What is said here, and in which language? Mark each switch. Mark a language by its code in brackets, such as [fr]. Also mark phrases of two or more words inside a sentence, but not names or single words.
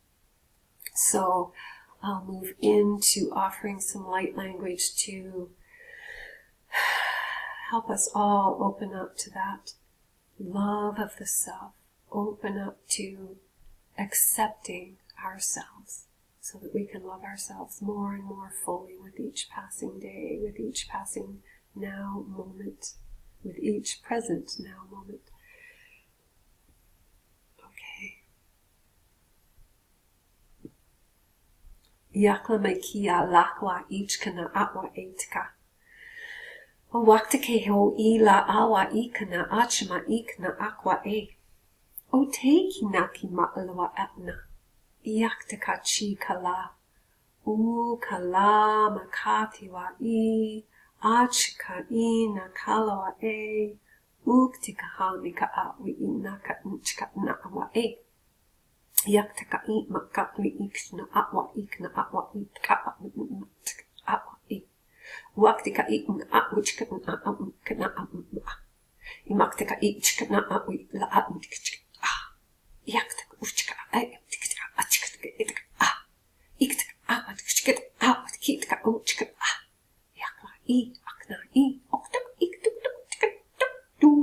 [en] So I'll move into offering some light language to help us all open up to that love of the self, open up to accepting ourselves so that we can love ourselves more and more fully with each passing day, with each passing now moment, with each present now moment. Yakla mekia lakwa ich kana atwa etka. O wakta ke ho ila awa ikana achma ikna aqua e. O teiki naki ma'alwa atna. Yakta ka chi kala. U kala makati wa I. Achka I na kalawa e. Uktika hamika atwi inaka nchka na awa e. Yaktaka I makatli ikna atwa ikna atwa ikka atwa I. Waktika ikna atwichka na amkana amma. Imaktika ichka na atwi la atwichka ah. Yaktaka uchka tikka achka itka ah. Iktka atwichka atwichka uchka ah. Yakla I akna I oktak iktuk tu.